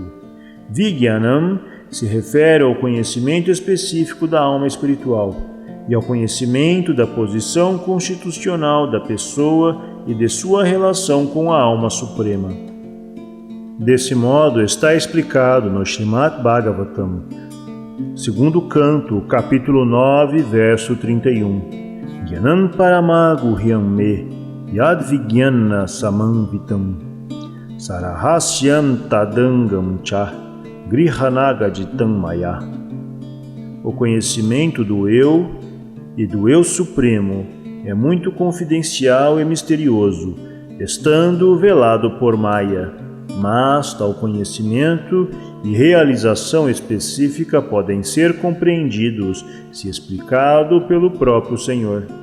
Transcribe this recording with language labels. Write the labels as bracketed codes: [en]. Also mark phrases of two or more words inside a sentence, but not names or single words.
[pt] Vijnanam se refere ao conhecimento específico da alma espiritual e ao conhecimento da posição constitucional da pessoa e de sua relação com a alma suprema. Desse modo está explicado no Srimad Bhagavatam, segundo canto, capítulo 9, verso 31. [sa] ज्ञानं परमगुह्यं मे यद् विज्ञान समन्वितम् सरहस्यं तदङ्गं च गृहाणगदितं मया. [pt] O conhecimento do eu e do eu supremo é muito confidencial e misterioso, estando velado por Maya, mas tal conhecimento e realização específica podem ser compreendidos se explicado pelo próprio Senhor.